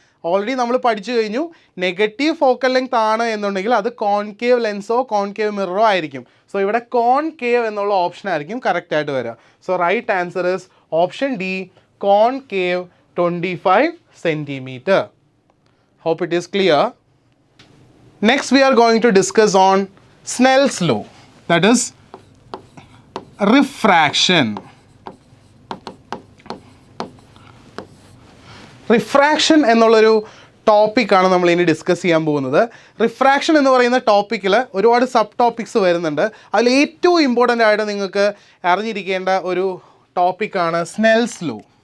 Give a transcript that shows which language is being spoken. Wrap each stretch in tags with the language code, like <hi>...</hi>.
<ml>Already നമ്മൾ പഠിച്ചു കഴിഞ്ഞു. നെഗറ്റീവ് ഫോക്കൽ ലെങ്ത് ആണ് എന്നുണ്ടെങ്കിൽ അത് കോൺകേവ് ലെൻസോ കോൺകേവ് മിററോ ആയിരിക്കും. സോ ഇവിടെ കോൺകേവ് എന്നുള്ള ഓപ്ഷൻ ആയിരിക്കും കറക്റ്റായിട്ട് വരിക.</ml> <en>So right answer is option D, concave 25 centimeter. Hope it is clear. Next we are going to discuss on Snell's law, that is refraction.</en> <ml>Refraction എന്നുള്ളൊരു ടോപ്പിക്കാണ് നമ്മൾ ഇനി ഡിസ്കസ് ചെയ്യാൻ പോകുന്നത്. റിഫ്രാക്ഷൻ എന്ന് പറയുന്ന ടോപ്പിക്കിൽ ഒരുപാട് സബ് ടോപ്പിക്സ് വരുന്നുണ്ട്. അതിൽ ഏറ്റവും ഇമ്പോർട്ടൻ്റ് ആയിട്ട് നിങ്ങൾക്ക് അറിഞ്ഞിരിക്കേണ്ട ഒരു ടോപ്പിക്കാണ് സ്നെൽസ് ലോ.</ml>